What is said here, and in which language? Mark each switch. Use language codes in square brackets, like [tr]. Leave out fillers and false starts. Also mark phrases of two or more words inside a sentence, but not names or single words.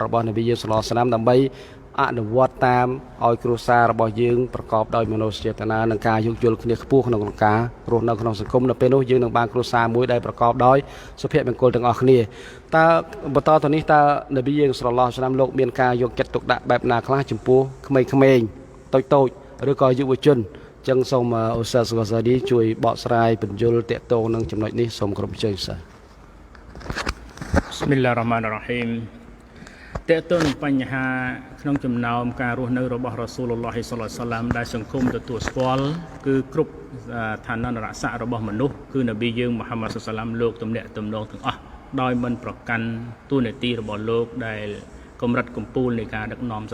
[km] របស់នប៊ីយើង [ar] صلى الله عليه وسلم [km] ដើម្បីអនុវត្តតាមឲ្យគ្រួសាររបស់យើងប្រកបដោយមនោសញ្ចេតនានិងការយោគយល់គ្នាខ្ពស់ក្នុងការរស់នៅក្នុងសង្គមនៅពេលនោះយើងនឹងបានគ្រួសារមួយដែលប្រកបដោយសុភមង្គលទាំងអស់គ្នាតើបន្តទៅនេះតើនប៊ីយើង [ar] صلى الله عليه وسلم [km] លោកមានការយកចិត្តទុកដាក់បែបណាខ្លះចំពោះក្មេងៗតូចឬក៏យុវជនចឹងសូមឧស្សាហ៍ហ្សាឌីជួយបកស្រាយបញ្យលតាក់ទងនឹងចំណុចនេះសូមគ្រប់ជើងសា [ar] بسم الله الرحمن الرحيم [km] តើតើនឹងបញ្ហាក្នុងចំណោមការរស់នៅរបស់រ៉ាស៊ូលឡោះហ៊ីសល្លាហ៍សាឡាមដែលសង្គមទទួលស្គាល់គឺគ្រប់ឋានន្តរស័ក្តិរបស់មនុស្សគឺនប៊ី យើងមូហាម៉ាត់សាឡាមលោកទំនាក់ទំនងទាំងអស់ដោយមិនប្រកាន់ទូនាទីរបស់លោកដែលកម្រិតកំពូលនៃការដឹកនាំ